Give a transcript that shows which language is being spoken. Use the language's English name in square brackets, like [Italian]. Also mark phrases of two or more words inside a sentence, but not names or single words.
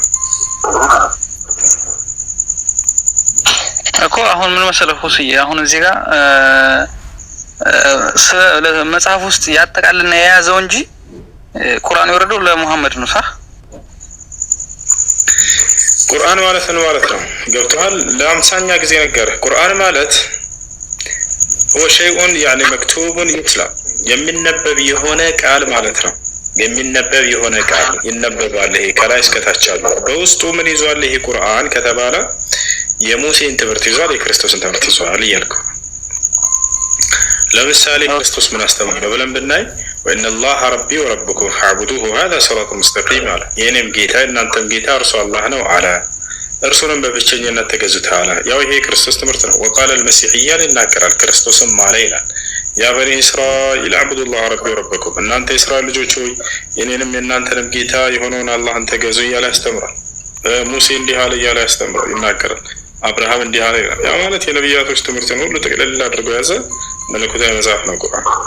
[Amharic] እኮ አሁን ምን መሰለህ ሁስዬ፣ አሁን እዚህ ጋር መጽሐፍ ውስጥ ያጠቃልና የያዘው እንጂ ቁርአን የወረደው ለሙሐመድ ነው። صح? ቁርአን ማለት ነው ገብቶሃል? ለአምሳኛ ጊዜ ነገርህ። ቁርአን ማለት [Arabic] هو شيء يعني مكتوب يتلى [Amharic] የሚነበብ የሆነ ቃል ማለት ነው። የሚነበብ የሆነ ቃል ይነበባል። ይሄ ከላይ እስከ ታች አለ። በውስጡ ምን ይዟል ይሄ ቁርአን ከተባለ የሙሴን ትምህርት ይዟል፣ የክርስቶስን ትምህርት ይዟል እያልኩ። ለምሳሌ ክርስቶስ ምን አስተማረ ብለን ብናይ [Arabic] وإن الله ربي وربكم فاعبدوه هذا صراط مستقيم [Amharic] አለ። የኔም ጌታ እናንተም ጌታ እርሱ አላህ ነው አለ። እርሱንም በብቸኝነት ተገዙት አለ። ያው ይሄ ክርስቶስ ትምህርት ነው። [Arabic] وقال المسيحيان [Amharic] ይናገራል። ክርስቶስም ማለ ይላል [Arabic] يا بني إسرائيل اعبدوا الله ربي وربكم፣ [Amharic] እናንተ የእስራኤል ልጆች ሆይ የኔንም የእናንተንም ጌታ የሆነውን አላህን ተገዙ እያለ ያስተምራል። ሙሴ እንዲህ አለ እያለ ያስተምራል፣ ይናገራል። አብርሃም እንዲህ አለ ይላል። ያ ማለት የነቢያቶች ትምህርትን ሁሉ ጥቅልል አድርጎ የያዘ መለኮታዊ መጽሐፍ ነው ቁርአን።